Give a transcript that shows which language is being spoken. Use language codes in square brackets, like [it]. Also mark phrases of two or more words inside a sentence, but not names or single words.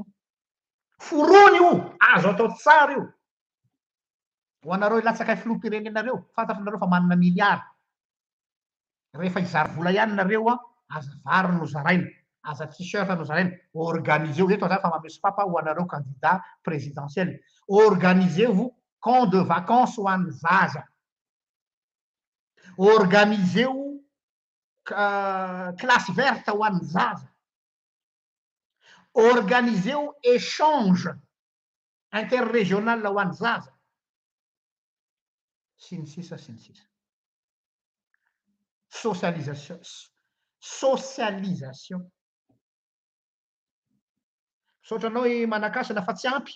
[mg] Forony io, azo atao tsara io. Ho anareo latsaka filoham-pirenenareo, fantatranareo fa manana miliary. Rehefa hizary vola ihany nareo aza vary no zaraina, aza t-shirt no zaraina. Organisez-vous eto zany fa mameso papa ho anareo [fr] candidat présidentiel. Organisez-vous camp de vacances [mg] ho an'ny zaza. [fr] Organisez-vous classe verte [mg] ho an'ny zaza. [fr] Organisez-vous échange interrégional [mg] ho an'ny zaza. Sy ny sisa sy ny sisa. [fr] Socialisation. Socialisation. [mg] Saotra anao manakasina fa tsy ampy.